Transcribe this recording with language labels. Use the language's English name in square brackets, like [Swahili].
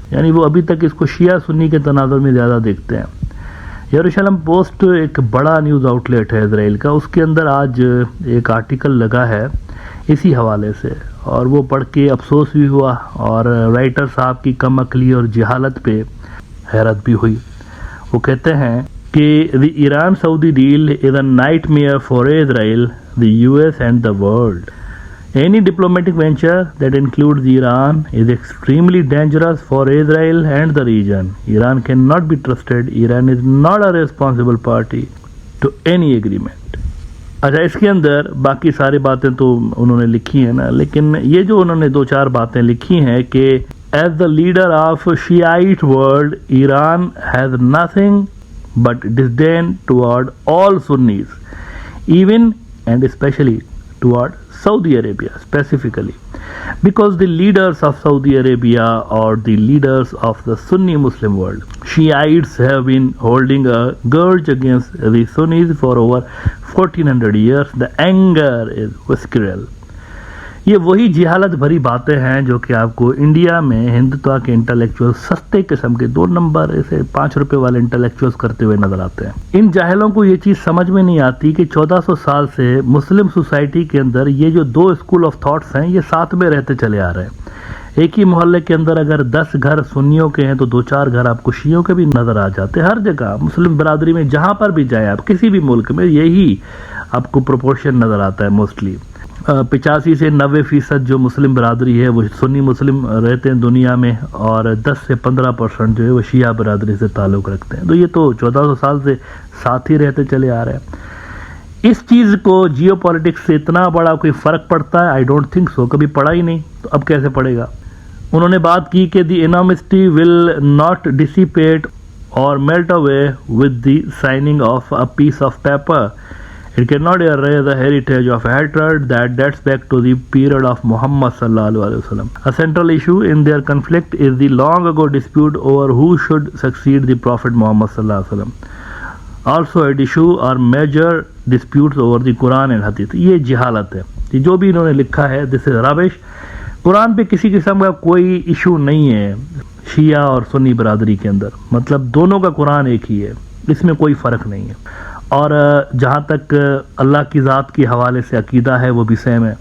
[Urdu] یعنی وہ ابھی تک اس کو شیعہ سنی کے تناظر میں زیادہ دیکھتے ہیں. یروشلم پوسٹ ایک بڑا نیوز آؤٹ لیٹ ہے اسرائیل کا. اس کے اندر آج ایک آرٹیکل لگا ہے اسی حوالے سے، اور وہ پڑھ کے افسوس بھی ہوا اور رائٹر صاحب کی کم عقلی اور جہالت پہ حیرت بھی ہوئی. وہ کہتے ہیں کہ [English] the Iran-Saudi deal is a nightmare for Israel, the US and the world. Any diplomatic venture that includes Iran is extremely dangerous for Israel and the region. Iran cannot be trusted. Iran is not a responsible party to any agreement. [Urdu] اچھا، اس کے اندر باقی ساری باتیں تو انہوں نے لکھی ہیں نا، لیکن یہ جو انہوں نے دو چار باتیں لکھی ہیں کہ [English] as the leader of Shiite world, Iran has nothing but disdain toward all Sunnis, even and especially toward Saudi Arabia specifically, because the leaders of Saudi Arabia or the leaders of the Sunni Muslim world, Shiites, have been holding a grudge against the Sunnis for over 1400 years. The anger is visceral. [Urdu] یہ وہی جہالت بھری باتیں ہیں جو کہ آپ کو انڈیا میں ہندوتوا کے انٹلیکچوئل سستے قسم کے 2 نمبر ایسے 5 روپے والے انٹلیکچوئلز کرتے ہوئے نظر آتے ہیں. ان جاہلوں کو یہ چیز سمجھ میں نہیں آتی کہ 1400 سال سے مسلم سوسائٹی کے اندر یہ جو 2 اسکول آف تھاٹس ہیں یہ ساتھ میں رہتے چلے آ رہے ہیں. ایک ہی محلے کے اندر اگر 10 گھر سنیوں کے ہیں تو 2-4 گھر آپ کو شیعوں کے بھی نظر آ جاتے ہیں. ہر جگہ مسلم برادری میں جہاں پر بھی جائیں آپ، کسی بھی ملک میں یہی آپ کو پروپورشن نظر آتا ہے. موسٹلی 85 سے 90% جو مسلم برادری ہے وہ سنی مسلم رہتے ہیں دنیا میں، اور 10 سے 15% جو ہے وہ شیعہ برادری سے تعلق رکھتے ہیں. تو یہ تو 1400 سال سے ساتھ ہی رہتے چلے آ رہے ہیں. اس چیز کو جیو پالیٹکس سے اتنا بڑا کوئی فرق پڑتا ہے؟ [English] I don't think so. [Urdu] کبھی پڑا ہی نہیں تو اب کیسے پڑے گا. انہوں نے بات کی کہ [English] The animosity will not dissipate اور melt away with the signing of a piece of paper. It cannot erase the heritage of hatred that dates back to the period of Muhammad sallallahu alaihi wasallam. A central issue in their conflict is the long ago dispute over who should succeed the Prophet Muhammad sallallahu alaihi wasallam. Also at issue are major disputes over the Quran and Hadith. [Urdu] یہ جہالت ہے. یہ جو بھی انہوں نے لکھا ہے [English] this is rubbish. [Urdu] قرآن پہ کسی قسم کا کوئی ایشو نہیں ہے شیعہ اور سنی برادری کے اندر. مطلب دونوں کا قرآن ایک ہی ہے، اس میں کوئی فرق نہیں ہے. اور جہاں تک اللہ کی ذات کے حوالے سے عقیدہ ہے وہ بھی سیم ہے.